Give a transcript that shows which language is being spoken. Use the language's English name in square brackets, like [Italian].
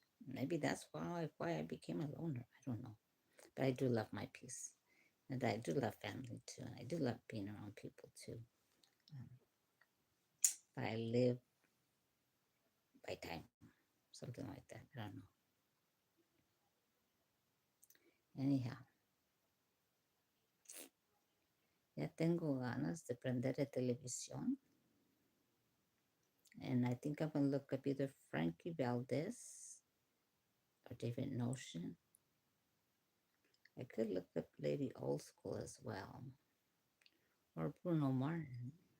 [English] Maybe that's why I became a loner. I don't know. But I do love my peace. And I do love family too. And I do love being around people too. Um, but I live by time, something like that. I don't know. Anyhow, [Spanish] ya tengo ganas de prender la televisión. [English] And I think I'm going to look up either Frankie Valdez or David Notion. I could look up Lady Old School as well, or Bruno Martin.